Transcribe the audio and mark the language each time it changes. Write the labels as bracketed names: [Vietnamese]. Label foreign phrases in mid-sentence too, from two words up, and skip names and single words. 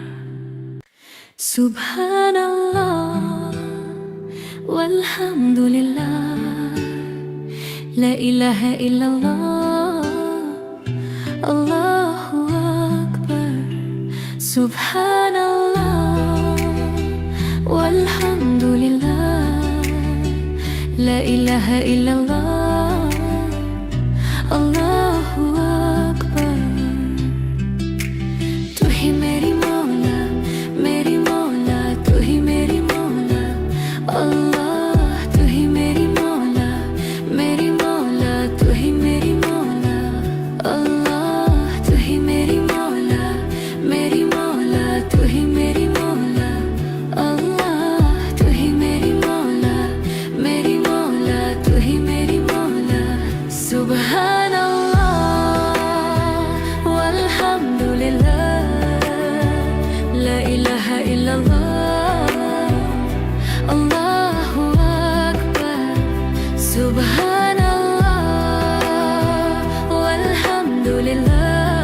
[Arabic] سبحان الله والحمد لله، لا إله إلا الله، الله أكبر. سبحان الله والحمد لله، لا إله إلا الله، الله أكبر. [Urdu] تو ہی میری مولا، میری مولا، تو ہی میری مولا. اللہ تو ہی میری مولا، میری مولا، تو ہی میری مولا. اللہ تو ہی میری مولا، میری مولا، تو ہی میری مولا. اللہ تو ہی میری مولا، میری مولا، تو ہی میری مولا. [Arabic] سبحان الله والحمد لله، لا إله إلا الله، الله أكبر. سبحان الله والحمد لله,